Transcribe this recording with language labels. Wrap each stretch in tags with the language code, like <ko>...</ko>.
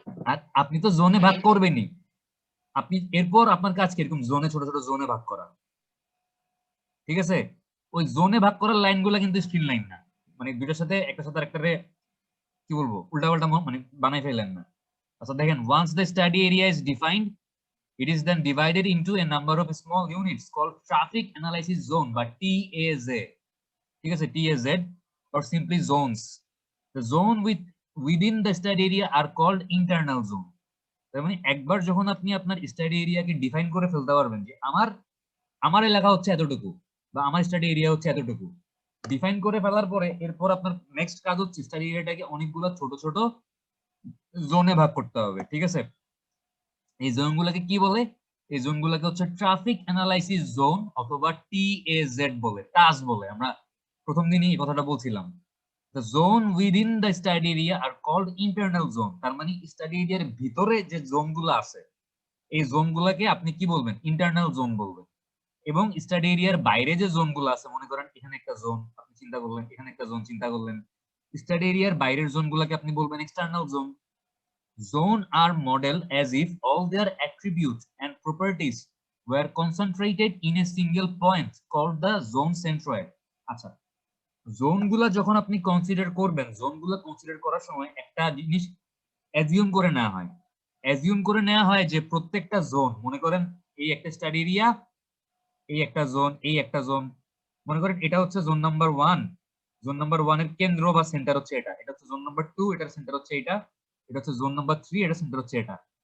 <bn>আর আপনি তো জোনে ভাগ করবেনই, আপনি এরপর আপনার কাজ কিরকম জোনে, ছোট ছোট জোনে ভাগ করা, ঠিক আছে? ওই জোনে ভাগ করার লাইনগুলা কিন্তু স্ক্রিন লাইন না, মানে দুইটার সাথে একটার সাথে আরেকটারে কি বলবো উল্টা পাল্টা মানে বানাই ফেলেন না। আচ্ছা দেখেন,</bn> <en>once the study area is defined, it is then divided into a number of small units called traffic analysis zone বা TAZ,</en> <bn>ঠিক আছে?</bn> <en>TAZ or simply zones. The zone within the study area are called internal zone.</en> <bn>তার মানে একবার যখন আপনি আপনার study এরিয়াকে define করে ফেলতে পারবেন যে আমার এলাকা হচ্ছে এতটুকু বা আমার স্টাডি এরিয়া হচ্ছে এতটুকু, ডিফাইন করে ফেলার পরে এরপর আপনার নেক্সট কাজ হচ্ছে স্টাডি এরিয়াটাকে অনেকগুলো ছোট ছোট জোনে ভাগ করতে হবে, ঠিক আছে? এই জোনগুলোকে কি বলে? এই জোনগুলোকে হচ্ছে ট্রাফিক অ্যানালাইসিস জোন অথবা TAZ বলে, টাস বলে। আমরা প্রথম দিনই এই কথাটা বলছিলাম।</bn> <en>The zone within the study area are called internal zone.</en> <bn>তার মানে স্টাডি এরিয়ার ভিতরে যে জোনগুলো আছে এই জোনগুলোকে আপনি কি বলবেন? ইন্টারনাল জোন বলবেন। এবং স্টাডি এরিয়ার বাইরে যে জোনগুলো আছে, মনে করেন এখানে একটা জোন আপনি চিন্তা করলেন, এখানে একটা জোন চিন্তা করলেন, স্টাডি এরিয়ার বাইরের জোনগুলোকে আপনি বলবেন external zone.</bn> <en>Zone are modeled as if all their attributes and properties were concentrated in a single point called the zone centroid.</en> <bn>আচ্ছা জোনগুলা যখন আপনি কনসিডার করবেন, জোনগুলা কনসিডার করার সময় একটা জিনিস অ্যাজিউম করে নেওয়া হয়, অ্যাজিউম করে নেওয়া হয় যে প্রত্যেকটা জোন, মনে করেন এই একটা স্টাডি এরিয়া, এই একটা জোন, এই একটা জোন, মনে করেন এটা হচ্ছে জোন নাম্বার 1, জোন নাম্বার 1 এর কেন্দ্র বা সেন্টার হচ্ছে এটা, এটা হচ্ছে জোন নাম্বার 2, এটার সেন্টার হচ্ছে এটা, এটা হচ্ছে জোন নাম্বার 3, এটা সেন্টার হচ্ছে এটা।</bn>